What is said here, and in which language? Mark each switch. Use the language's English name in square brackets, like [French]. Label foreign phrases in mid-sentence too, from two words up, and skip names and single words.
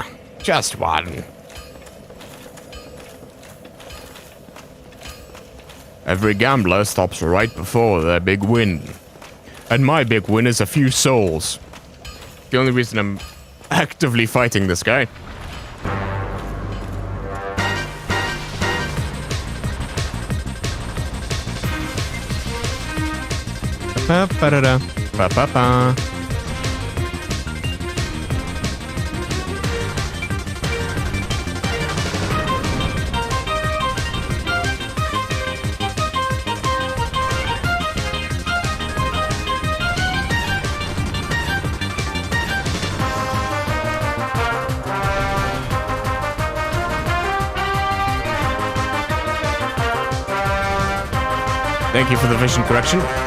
[English] Just 1. Every gambler stops right before their big win. And my big win is a few souls. The only reason I'm actively fighting this guy. Pa-pa-da-da. Pa-pa-pa. Thank you for the vision correction.